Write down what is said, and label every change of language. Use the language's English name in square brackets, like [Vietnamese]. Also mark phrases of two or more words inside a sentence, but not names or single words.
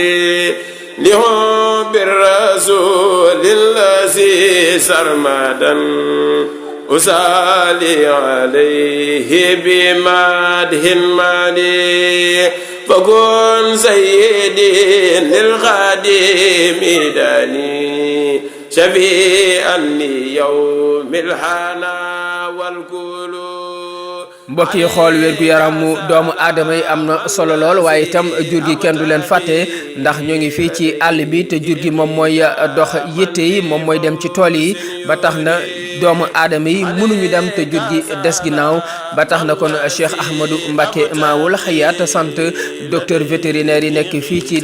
[Arabic] لحب الرسول الذي سرمدا أصلي عليه بمدح مالي فكن سيدي للخادم داني شفيعا ليوم الحنا والكلو [Wolof] mbokk yi xool wérgu yaramu doomu aadama yi am na solo lool waaye itam jur gi kenn du leen fàtte ndax ñoo ngi fii ci àll bi te jur gi moom mooy dox yitte yi moom mooy dem ci tool yi ba tax na doomu aadama yi mënuñu dem te jur gi des ginnaaw ba tax na kon Cheikh Ahmadou Mbacké Maoul Hayaat sant [French] docteur vétérinaire [Wolof] yi nekk fii ci